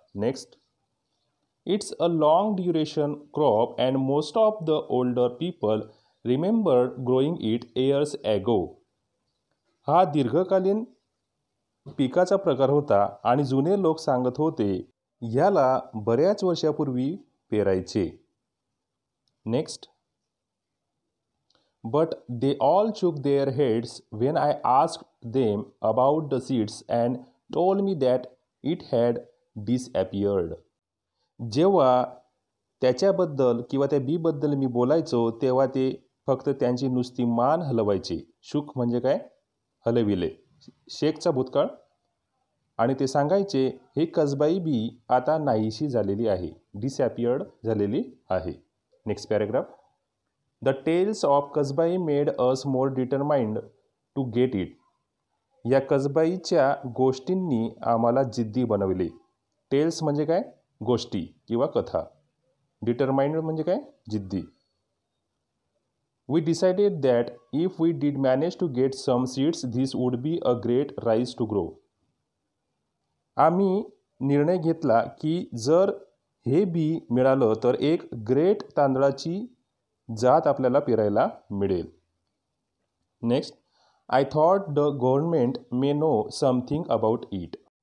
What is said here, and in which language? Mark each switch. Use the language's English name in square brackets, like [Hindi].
[English] Next, it's a long duration crop and most of the older people remembered growing it years ago. [Marathi] हा दीर्घकालीन पिकाचा प्रकार होता आणि जुने लोक सांगत होते ह्याला बऱ्याच वर्षापूर्वी पेरायचे. [English] Next. But they all shook their heads when I asked them about the seeds and told me that it had disappeared. [Marathi] जेव्हा त्याच्याबद्दल किंवा त्या बीबद्दल मी बोलायचो तेव्हा ते फक्त त्यांची नुसती मान हलवायचे. शुक म्हणजे काय? हलविले. शेकचा भूतकाळ. आणि ते सांगायचे हे कसबाई बी आता नाहीशी झालेली आहे, डिसॲपियर्ड झालेली आहे. [English] Next paragraph. The tales of Kasbai made us more determined to get it. [Marathi] या कसबाईच्या गोष्टींनी आम्हाला जिद्दी बनवले. टेल्स म्हणजे काय? गोष्टी किंवा कथा. डिटरमाइंड म्हणजे काय? जिद्दी. [English] We decided that if we did manage to get some seeds, this would be a great rice to grow. [Marathi] आम्ही निर्णय घेतला की जर हे बी मिळालं तर एक ग्रेट तांदळाची जात आपल्याला पेरायला मिळेल. Next. [English] I thought the government may know something about it.